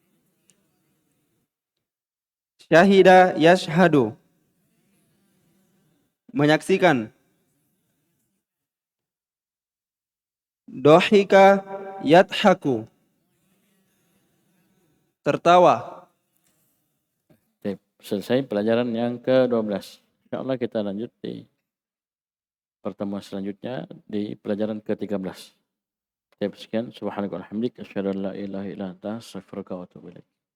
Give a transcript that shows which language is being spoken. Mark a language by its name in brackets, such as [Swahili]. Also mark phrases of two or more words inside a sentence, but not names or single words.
[Arabic] شهد يشهد. Menyaksikan. ضحك يضحك. [Indonesian] Tertawa. Tep. Selesai pelajaran yang ke-12. InsyaAllah kita lanjut di pertemuan selanjutnya di pelajaran ke-13. Sekian. [Arabic] سبحان الله والحمد لله. أشهد أن لا إله إلا أنت أستغفرك وأتوب إليك.